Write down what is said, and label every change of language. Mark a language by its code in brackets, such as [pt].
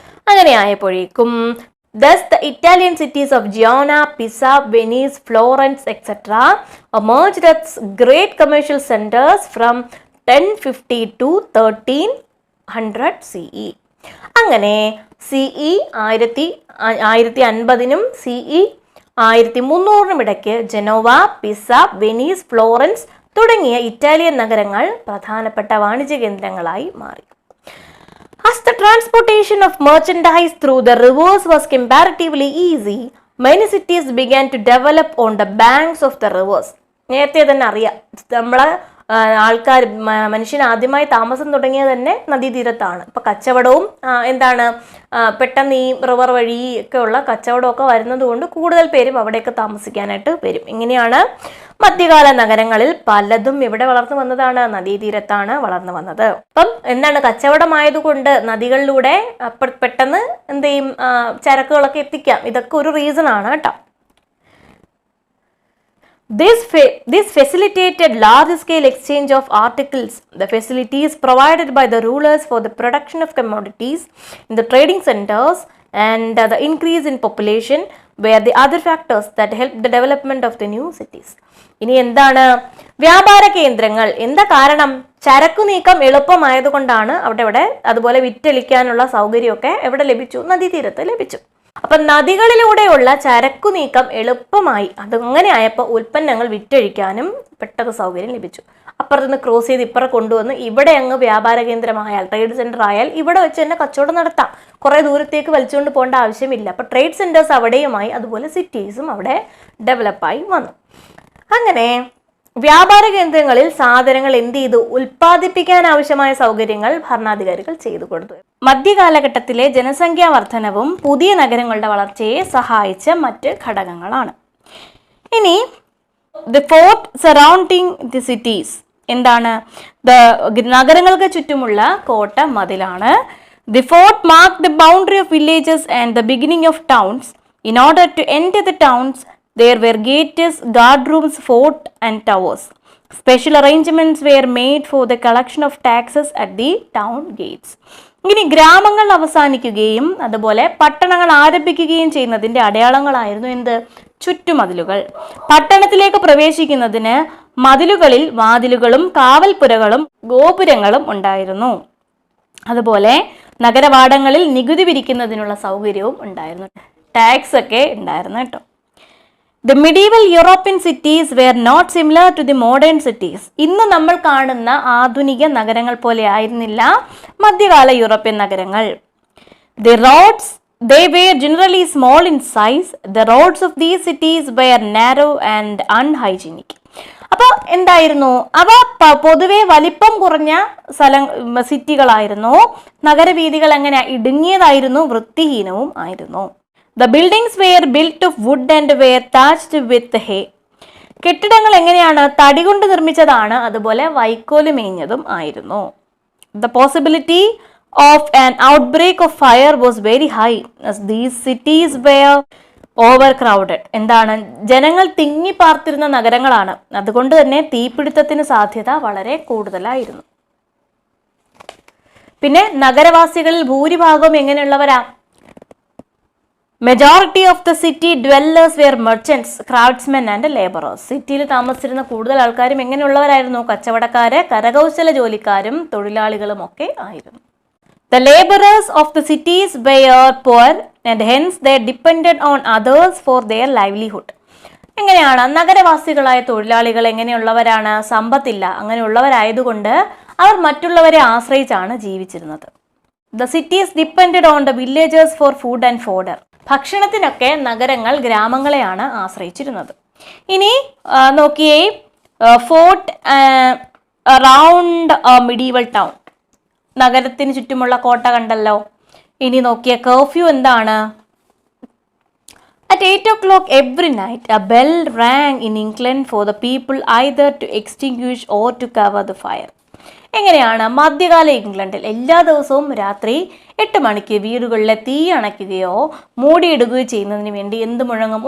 [ml] അങ്ങനെ ആയപ്പോഴേക്കും [en] thus the Italian cities of Genoa, Pisa, Venice, Florence, etc. emerged as great commercial centers from 1050 to 1300 CE. [ml] അങ്ങനെ CE 1050നും CE 1300നും ഇടയ്ക്ക് Genoa, pizza, Venice, Florence തുടങ്ങിയ Italian നഗരങ്ങൾ പ്രധാനപ്പെട്ട വാണിജ്യ കേന്ദ്രങ്ങളായി മാറി. [en] As the transportation of merchandise through the rivers was comparatively easy, many cities began to develop on the banks of the rivers. [ml] നേരത്തെ തന്നെ അറിയാം, നമ്മളെ ആൾക്കാർ മനുഷ്യൻ ആദ്യമായി താമസം തുടങ്ങിയത് തന്നെ നദീതീരത്താണ്. ഇപ്പം കച്ചവടവും എന്താണ് പെട്ടെന്ന് ഈ റിവർ വഴി ഒക്കെ ഉള്ള കച്ചവടമൊക്കെ വരുന്നത് കൊണ്ട് കൂടുതൽ പേരും അവിടെയൊക്കെ താമസിക്കാനായിട്ട് വരും. ഇങ്ങനെയാണ് മധ്യകാല നഗരങ്ങളിൽ പലതും ഇവിടെ വളർന്നു വന്നതാണ്, നദീതീരത്താണ് വളർന്നു വന്നത്. അപ്പം എന്താണ്, കച്ചവടമായതുകൊണ്ട് നദികളിലൂടെ പെട്ടെന്ന് എന്ത് ചെയ്യും, ചരക്കുകളൊക്കെ എത്തിക്കാം. ഇതൊക്കെ ഒരു റീസൺ ആണ് കേട്ടോ. [en] This facilitated large-scale exchange of articles. The facilities provided by the rulers for the production of commodities in the trading centers and the increase in population were the other factors that helped the development of the new cities. [ml] ഇനി എന്താണ് വ്യാപാര കേന്ദ്രങ്ങൾ? എന്താ കാരണം? ചരക്കു നീക്കം എളുപ്പമായതുകൊണ്ടാണ് അവിടെ അതുപോലെ വിറ്റഴിക്കാനുള്ള സൗകര്യമൊക്കെ എവിടെ ലഭിച്ചു? നദീതീരത്ത് ലഭിച്ചു. അപ്പൊ നദികളിലൂടെയുള്ള ചരക്കു നീക്കം എളുപ്പമായി. അതങ്ങനെ ആയപ്പോൾ ഉൽപ്പന്നങ്ങൾ വിറ്റഴിക്കാനും പെട്ടെന്ന് സൗകര്യം ലഭിച്ചു. അപ്പുറത്തുനിന്ന് ക്രോസ് ചെയ്ത് ഇപ്പുറം കൊണ്ടുവന്ന് ഇവിടെ അങ്ങ് വ്യാപാര കേന്ദ്രമായാൽ, ട്രേഡ് സെന്റർ ആയാൽ ഇവിടെ വെച്ച് തന്നെ കച്ചവടം നടത്താം. കുറെ ദൂരത്തേക്ക് വലിച്ചുകൊണ്ട് പോകേണ്ട ആവശ്യമില്ല. അപ്പൊ ട്രേഡ് സെന്റേഴ്സ് അവിടെയുമായി, അതുപോലെ സിറ്റീസും അവിടെ ഡെവലപ്പായി വന്നു. അങ്ങനെ വ്യാപാര കേന്ദ്രങ്ങളിൽ സാധനങ്ങൾ എന്ത് ചെയ്തു? ഉൽപ്പാദിപ്പിക്കാൻ ആവശ്യമായ സൗകര്യങ്ങൾ ഭരണാധികാരികൾ ചെയ്തു കൊടുത്തു. മധ്യകാലഘട്ടത്തിലെ ജനസംഖ്യാ വർധനവും പുതിയ നഗരങ്ങളുടെ വളർച്ചയെ സഹായിച്ച മറ്റ് ഘടകങ്ങളാണ്. [en] ഇനി the fort surrounding the cities എന്താണ്? [ml] നഗരങ്ങൾക്ക് ചുറ്റുമുള്ള കോട്ട മതിലാണ്. [en] The fort mark the boundary of villages and the beginning of towns. In order to enter the towns there were gates, guard rooms, fort and towers. Special arrangements were made for the collection of taxes at the town gates. [ml] ഇനി ഗ്രാമങ്ങൾ അവസാനിക്കുകയും അതുപോലെ പട്ടണങ്ങൾ ആരംഭിക്കുകയും ചെയ്യുന്നതിൻ്റെ അടയാളങ്ങളായിരുന്നു എന്ത്? ചുറ്റുമതിലുകൾ. പട്ടണത്തിലേക്ക് പ്രവേശിക്കുന്നതിന് മതിലുകളിൽ വാതിലുകളും കാവൽപ്പുരകളും ഗോപുരങ്ങളും ഉണ്ടായിരുന്നു. അതുപോലെ നഗരവാടങ്ങളിൽ നികുതി പിരിക്കുന്നതിനുള്ള സൗകര്യവും ഉണ്ടായിരുന്നു. ടാക്സ് ഒക്കെ ഉണ്ടായിരുന്നു കേട്ടോ. [en] The medieval European cities were not similar to the modern cities. [ml] ഇന്ന് നമ്മൾ കാണുന്ന ആധുനിക നഗരങ്ങൾ പോലെ ആയിരുന്നില്ല മധ്യകാല യൂറോപ്യൻ നഗരങ്ങൾ. [en] The roads, they were generally small in size. The roads of these cities were narrow and unhygienic. [ml] അപ്പോൾ എന്തായിരുന്നു? അവ പൊതുവെ വലിപ്പം കുറഞ്ഞ സിറ്റികളായിരുന്നു. നഗരവീഥികൾ എങ്ങനെ ഇടുങ്ങിയതായിരുന്നു, വൃത്തിഹീനവും ആയിരുന്നു. [en] The buildings were built of wood and were thatched with hay. [ml] കെട്ടിടങ്ങൾ എങ്ങനെയാണ്? തടി കൊണ്ട് നിർമ്മിച്ചതാണ്, അതുപോലെ വൈക്കോല് മേഞ്ഞതും ആയിരുന്നു. [en] The possibility of an outbreak of fire was very high as these cities were overcrowded. [ml] എന്താണ്? ജനങ്ങൾ തിങ്ങിപ്പാർത്തിരുന്ന നഗരങ്ങളാണ്, അതുകൊണ്ട് തന്നെ തീപിടുത്തത്തിന് സാധ്യത വളരെ കൂടുതലായിരുന്നു. പിന്നെ നഗരവാസികളിൽ ഭൂരിഭാഗവും എങ്ങനെയുള്ളവരാ? [en] Majority of the city dwellers were merchants, craftsmen and laborers. [ml] സിറ്റിയിൽ താമസിച്ചിരുന്ന കൂടുതൽ ആൾക്കാരും എങ്ങനെയുള്ളവരായിരുന്നു? കച്ചവടക്കാര്, കരകൗശല ജോലിക്കാരും തൊഴിലാളികളും ഒക്കെ ആയിരുന്നു. [en] The laborers of the cities were poor and hence they depended on others for their livelihood. [ml] എങ്ങനെയാണ്? നഗരവാസികളായ തൊഴിലാളികൾ എങ്ങനെയുള്ളവരാണ്? സമ്പത്തില്ല. അങ്ങനെയുള്ളവരായതുകൊണ്ട് അവർ മറ്റുള്ളവരെ ആശ്രയിച്ചാണ് ജീവിച്ചിരുന്നത്. [en] The cities depended on the villagers for food and fodder. [ml] ഭക്ഷണത്തിനൊക്കെ നഗരങ്ങൾ ഗ്രാമങ്ങളെയാണ് ആശ്രയിച്ചിരുന്നത്. ഇനി നോക്കിയേ, [en] fort around medieval town, [ml] നഗരത്തിന് ചുറ്റുമുള്ള കോട്ട കണ്ടല്ലോ. ഇനി നോക്കിയ കർഫ്യൂ എന്താണ്? [en] At 8 o'clock every night a bell rang in England for the people either to extinguish or to cover the fire. [ml] എങ്ങനെയാണ്? മധ്യകാല ഇംഗ്ലണ്ടിൽ എല്ലാ ദിവസവും രാത്രി 8 മണിക്ക് വീടുകളിലെ തീ അണയ്ക്കുകയോ മൂടിയിടുകയോ ചെയ്യുന്നതിന് വേണ്ടി എന്ത് മുഴങ്ങും?